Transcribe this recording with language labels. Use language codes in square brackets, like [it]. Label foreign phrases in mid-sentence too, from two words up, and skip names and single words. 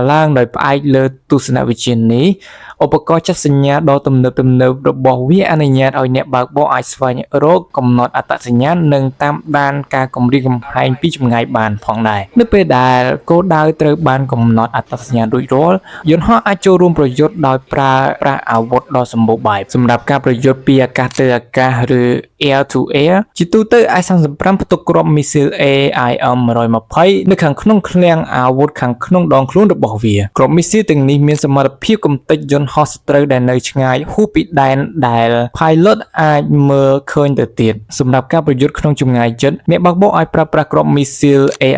[km] ឡើងដោយផ្អែកលើទស្សនវិជ្ជានេះឧបករណ៍ចាត់សញ្ញាដ៏ទំនើបរបស់វាអនុញ្ញាតឲ្យអ្នកបើកបរអាចស្វែងរកកំណត់អត្តសញ្ញាណនិងតាម ដានការគម្រាមកំហែងពីចម្ងាយបានផងដែរនៅពេលដែលគោលដៅត្រូវបានកំណត់អត្តសញ្ញាណរួចរាល់ យន្តហោះអាចចូលរួមប្រយុទ្ធដោយប្រើប្រាស់អាវុធដ៏សម្បូរបែបសម្រាប់ការប្រយុទ្ធពីអាកាសទៅអាកាសឬ [en] air to air [km] ជាទូទៅ S-35 ផ្ទុកគ្រាប់មីស៊ីល AIM-120 នៅខាងក្នុងឃ្លាំងអាអាវុធខាងក្នុងដងខ្លួនរបស់វាក្រុមមីស៊ីលទាំងនេះមានសមត្ថភាពកំទេចយន្តហោះសត្រូវដែលនៅឆ្ងាយហួសពីដែនដែល pilot អាចមើលឃើញទៅទៀតសម្រាប់ការប្រយុទ្ធក្នុងចម្ងាយជិតអ្នកបើកបរអាចប្រើប្រាស់គ្រាប់មីស៊ីល